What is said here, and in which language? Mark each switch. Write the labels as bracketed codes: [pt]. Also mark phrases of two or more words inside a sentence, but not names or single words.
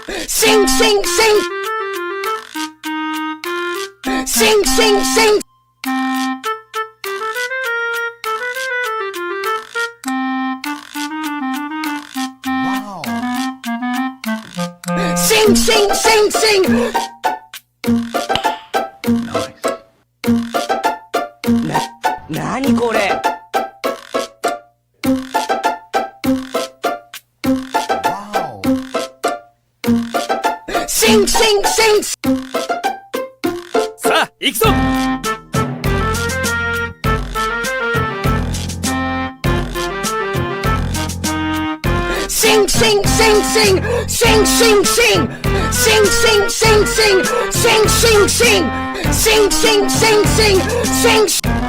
[en] Sing, sing, sing. Sing, sing, sing. Wow. Sing, sing, sing, sing. Nice. [ja] なにこれ [en] Wow. Sing, sing, sing. [ja] さあ行くぞ。 [en] Sing, sing, sing, sing. Sing, sing, sing. Sing, sing, sing, sing. Sing, sing, sing. Sing, sing, sing, sing. Sing.